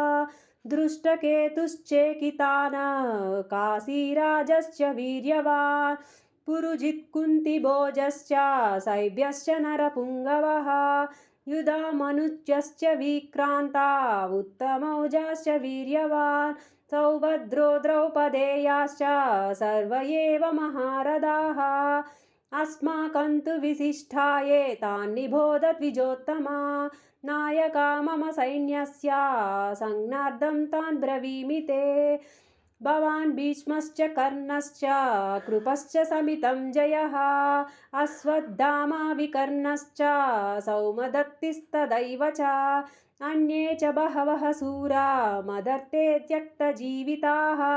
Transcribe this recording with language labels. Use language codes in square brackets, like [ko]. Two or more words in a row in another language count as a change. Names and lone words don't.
[sa] దృష్టకేతుశ్చేకితానः కాశీరాజశ్చ వీర్యవాన్ పురుజిత్ కుంతిభోజశ్చ శైబ్యశ్చ నరపుంగవः. యుధామనుజశ్చ విక్రాంతా ఉత్తమౌజాశ్చ వీర్యవాన్ సౌభద్రో ద్రౌపదేయాశ్చ సర్వ ఏవ మహారథాः. अस्माकं तु विशिष्टाये तान् निबोध द्विजोत्तमा. नायका मम सैन्यस्य संज्ञार्थं तान् ब्रवीमि ते. भवान् भीष्मश्च कर्णश्च कृपश्च समितं जयः अश्वत्थामा विकर्णश्च सौमदत्तिस्तदैव च अन्ये च बहवः शूरा मदर्थे त्यक्तजीविताः.